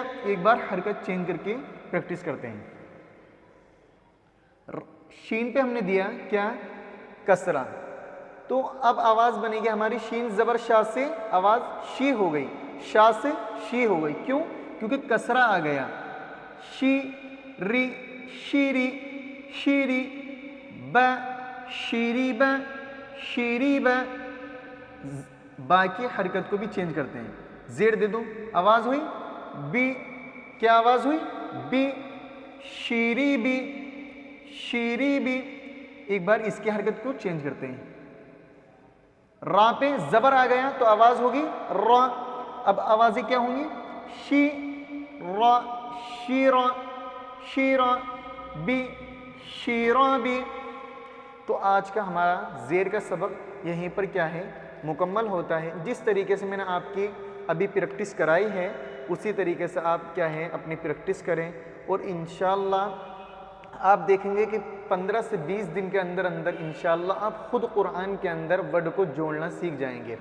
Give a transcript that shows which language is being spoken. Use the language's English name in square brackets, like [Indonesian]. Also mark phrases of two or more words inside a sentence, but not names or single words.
[Urdu] ایک بار حرکت چینج کر کے پریکٹس کرتے ہیں. شین پہ ہم نے دیا کیا کسرہ. تو اب آواز بنے گی ہماری شین زبر شاہ سے آواز شی ہو گئی. شاہ سے شی ہو گئی. کیوں کیونکہ کسرہ آ گیا. شی ری شیری شیری. با شیری با شیری با. با کی حرکت کو بھی چینج کرتے ہیں. زیر دے دو آواز ہوئی بی. کیا آواز ہوئی بی. شیری بی شیری بی. ایک بار اس کی حرکت کو چینج کرتے ہیں. را پہ زبر آ گیا تو آواز ہوگی را. اب آوازیں کیا ہوں گی شی را شیرا شیرا بی شیرا بی. تو آج کا ہمارا زیر کا سبق یہیں پر کیا ہے مکمل ہوتا ہے. جس طریقے سے میں نے آپ کی ابھی پریکٹس کرائی ہے اسی طریقے سے آپ کیا ہے اپنی پریکٹس کریں اور انشاءاللہ آپ دیکھیں گے کہ 15 سے 20 دن کے اندر اندر انشاءاللہ آپ خود قرآن کے اندر ورڈ کو جوڑنا سیکھ جائیں گے.